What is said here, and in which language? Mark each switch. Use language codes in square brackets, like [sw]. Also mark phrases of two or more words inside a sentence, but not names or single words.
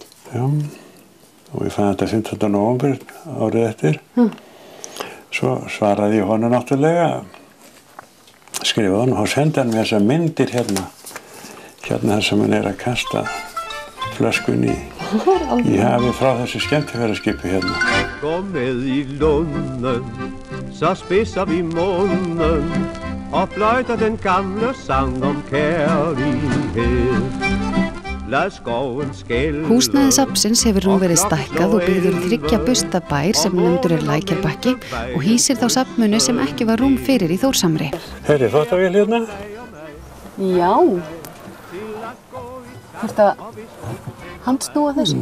[is] Já, og ég fann þetta 15. nóvember árið eftir. Svo svaraði ég honum náttúrulega skrifaði hann og sendi hann með þessar myndir hérna þar sem hann að kasta flöskunni í hafi frá þessu skemmtiferðaskipi hérna. [da] Kom med i lunden, så spidser vi munnen og fløjter den gamle sang om kærlighed. [is] Húsnæði safnsins hefur nú verið stækkað og byggður 3 bustabær sem nefndur Lækjarbakki og hýsir þá safnmuni sem ekki var rúm fyrir í Þórsamri. Herri, þvottavél hérna? Já. Þarftu að handsnúa þessu?